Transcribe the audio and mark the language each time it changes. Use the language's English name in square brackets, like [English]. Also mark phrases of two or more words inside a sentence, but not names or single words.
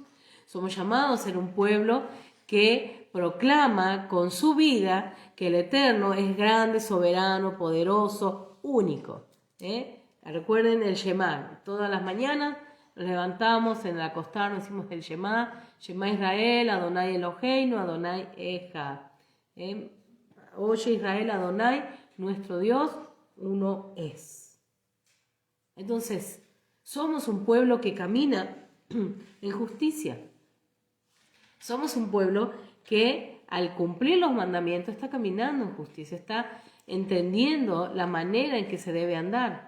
[Spanish] Somos llamados a ser un pueblo que proclama con su vida que el Eterno es grande, soberano, poderoso, único. Recuerden el Shema. Todas las mañanas nos levantamos, en el acostarnos decimos el Shema. [Hebrew] שמע ישראל, אדני אלהינו, אדני אחד. [Spanish] Oye Israel, Adonai, nuestro Dios, uno es. Entonces, somos un pueblo que camina en justicia. Somos un pueblo que al cumplir los mandamientos está caminando en justicia, está entendiendo la manera en que se debe andar.